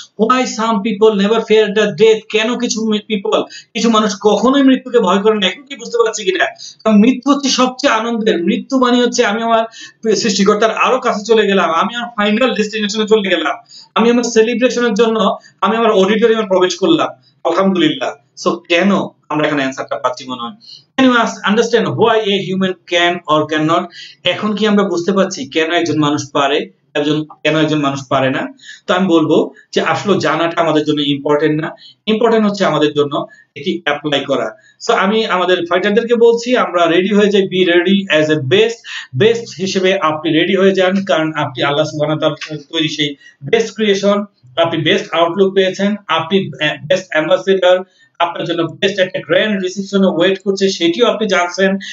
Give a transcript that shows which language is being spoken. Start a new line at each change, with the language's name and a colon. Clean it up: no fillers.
English: why some people never fear the death,
Bangla: কেন কিছু মানুষ কখনোই মৃত্যুকে ভয় করে না, এখন কি বুঝতে পারছি কিনা। কারণ মৃত্যু হচ্ছে সবচেয়ে আনন্দের, মৃত্যু মানে হচ্ছে আমি আমার সৃষ্টিকর্তার আরো কাছে চলে গেলাম, আমি আমার ফাইনাল ডেস্টিনেশনে চলে গেলাম, আমি আমার সেলিব্রেশনের জন্য আমি আমার অডিটোরিয়ামে প্রবেশ করলাম, আলহামদুলিল্লাহ। সো কেন আমরা এখানে অ্যানসারটা পাচ্ছি মনে হয়।
English: Can you understand why a human can or cannot?
Bangla: এখন কি আমরা বুঝতে পারছি কেন একজন মানুষ পারে, কেন একজন মানুষ পারে না। তো আমি বলবো যে আসলে জানাটা আমাদের জন্য ইম্পর্টেন্ট না, ইম্পর্টেন্ট হচ্ছে আমাদের জন্য এটি অ্যাপ্লাই করা। সো আমি আমাদের ফাইটারদেরকে বলছি আমরা রেডি হয়ে যাই,
English: be ready as a best
Bangla: হিসেবে আপনি রেডি হয়ে যান, কারণ আপনি আল্লাহ সুবহানাহু ওয়া তাআলার তৈরি সেই বেস্ট ক্রিয়েশন, আপনি বেস্ট আউটলুক পেয়েছেন, আপনি বেস্ট অ্যাম্বাসেডর, আপনার জন্য বেস্ট একটা গ্র্যান্ড রিসেপশনে ওয়েট করছে, সেটিও আপনি জানছেন।